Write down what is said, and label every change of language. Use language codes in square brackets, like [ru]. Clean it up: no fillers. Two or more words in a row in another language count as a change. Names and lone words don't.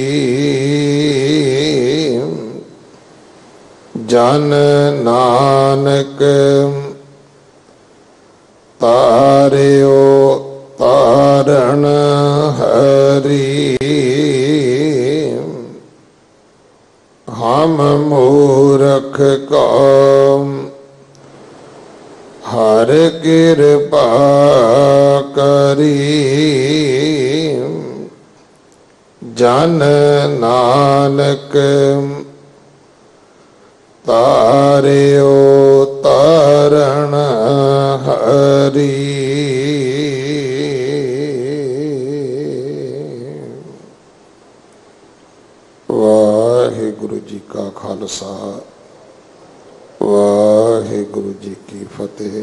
[hi] जन नानक तारियो तारण हरि हम मूरख को हर कृपा करी जन नानक तारियो तारन हरी। [pa] ਵਾਹਿਗੁਰੂ ਜੀ ਕਾ ਖਾਲਸਾ, ਵਾਹਿਗੁਰੂ ਜੀ ਕੀ ਫਤਿਹ।